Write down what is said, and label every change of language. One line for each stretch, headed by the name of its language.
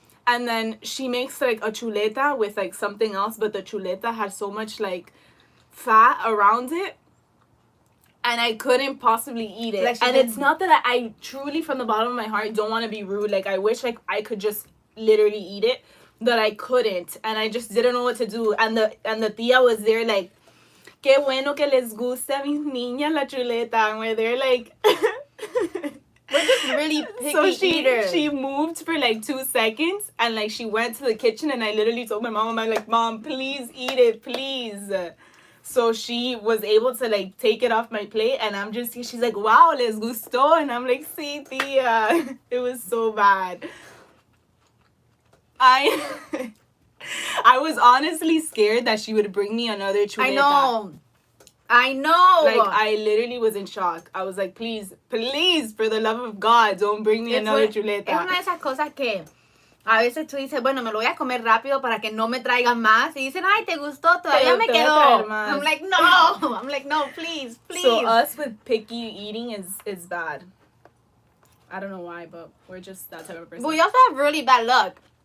English: And then she makes like a chuleta with like something else, but the chuleta had so much like fat around it. And I couldn't possibly eat it. Like and it's not that I truly from the bottom of my heart don't want to be rude. Like I wish like I could just literally eat it. But I couldn't. And I just didn't know what to do. And the tía was there like,
Spanish: qué bueno que les gusta a mis niñas la chuleta.
English: And where they're like... We're just really picky so eaters. She moved for like 2 seconds and like she went to the kitchen and I literally told my mom, I'm like, Mom, please eat it, please. So she was able to like take it off my plate and she's like, wow,
Spanish: les gustó.
English: And I'm like,
Spanish: sí, tía.
English: It was so bad. I was honestly scared that she would bring me another chuleta. I know. Like, I literally was in shock. I was like, please, for the love of God, don't bring me another chuleta.
Spanish: Es una de esas cosas que a veces tú dices, bueno, me lo voy a comer rápido para que no me traigan más. Y dicen, ay, ¿te gustó? Todavía me quedó.
English: I'm like, no. I'm like, no, please. So us with picky eating is bad. I don't know why, but we're just that type of person. But we also have really bad luck.